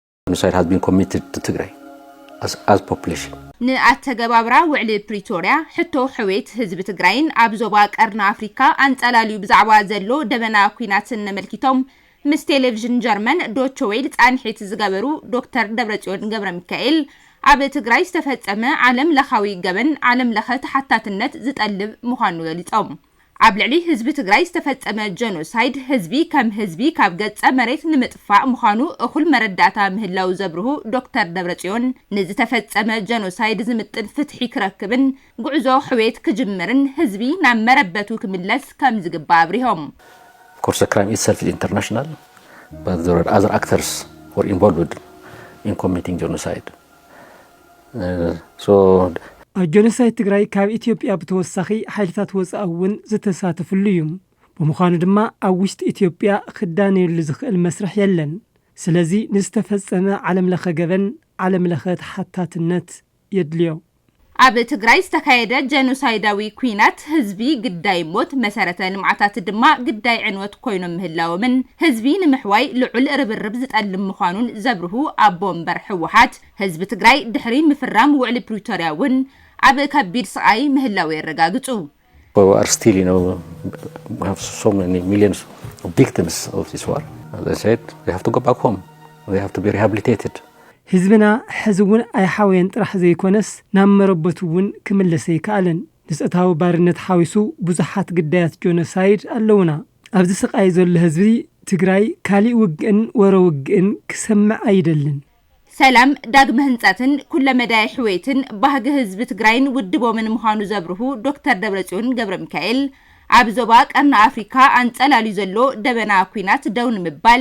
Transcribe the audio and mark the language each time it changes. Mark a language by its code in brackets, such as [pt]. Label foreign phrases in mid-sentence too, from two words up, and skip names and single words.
[en] Genocide has been committed to Tigray as population. [ti] ንኣተገባብራ ውዕሊ ፕሪቶሪያ ሕቶ ሕዌት ህዝቢ ትግራይን ኣብ ዞባ ቀርና ኣፍሪካ አንጻላልዩ ብዛዕባ ዘሎ ደበና ኩናትን ነመልኪቶም ምስ ቴሌቪዥን ጀርመን ዶቼ ዌል ጻንሒት ዝገበሩ ዶክተር ደብረጽዮን ገብረ ሚካኤል ኣብ ትግራይ ዝተፈጸመ ዓለም ለኻዊ ገበን ዓለም ለኸ ተሓታትነት ዝጠልብ ምዃኑ ገሊጾም ኣብ ልዕሊ ህዝቢ ትግራይ ዝተፈጸመ ጀኖሳይድ ህዝቢ ከም ህዝቢ ካብ ገጸ መሬት ንምጥፋእ ምዃኑ እኹል መረዳእታ ምህላው ዘብርሁ ዶክተር ደብረጽዮን ንዝተፈጸመ ጀኖሳይድ ዝምጥን ፍትሒ ክረክብን ጉዕዞ ሕዌት ክጅምርን ህዝቢ ናብ መረበቱ ክምለስ ከም ዝግባ አብሪሆም [en] Of course, the crime itself is international, but there are other actors who are involved in committing genocide. [ti] الجنوسايد تግራይ ካብ ኢትዮጵያ ብተወሳኺ ሓይልታት ወጻእውን ዝተሳተፉሉ እዩ ብምዃኑ ድማ ኣብ ውሽጢ ኢትዮጵያ ክዳነየሉ ዝኽእል መስርሕ የለን ስለዚ ንዝተፈጸመ ዓለም ለኸ ገበን ዓለም ለኸ ተሓታትነት የድልዮ ኣብ ትግራይ ዝተካየደ ጀኖሳይዳዊ ኩናት ህዝቢ ግዳይ ሞት መሰረተ ልምዓታት ድማ ግዳይ ዕንወት ኮይኖም ምህላዎምን ህዝቢ ንምሕዋይ ልዑል ርብርብ ዝጠልም ምዃኑን ዘብርሁ ኣብ ቦምበር ሕወሓት ህዝቢ ትግራይ ድሕሪ ምፍራም ውዕሊ ፕሪቶሪያውን ኣብ ከቢድ ስቃይ ምህላው የረጋግጹ [en] We are still, we have so many millions of victims of this war. As I said, they have to go back home. They have to be rehabilitated. [ti] ህዝብና ሕዝውን ኣይሓወየን ጥራሕ ዘይኮነስ ናብ መረበቱውን ክምለሰ ይከኣለን ንስእታዊ ባርነት ሓዊሱ ብዙሓት ግዳያት ጆኖሳይድ ኣለውና ኣብዚ ስቃይ ዘሎ ህዝቢ ትግራይ ካሊእ ውግእን ወረ ውግእን ክሰምዕ ኣይደልን ሰላም ዳግመ ህንጻትን ኩለ መዳይ ሕዌትን ባህጊ ህዝቢ ትግራይን ውድቦምን ምዃኑ ዘብርሁ ዶክተር ደብረጽዮን ገብረ ሚካኤል ኣብ ዞባ ቀርና ኣፍሪካ አንጻላልዩ ዘሎ ደበና ኩናት ደው ንምባል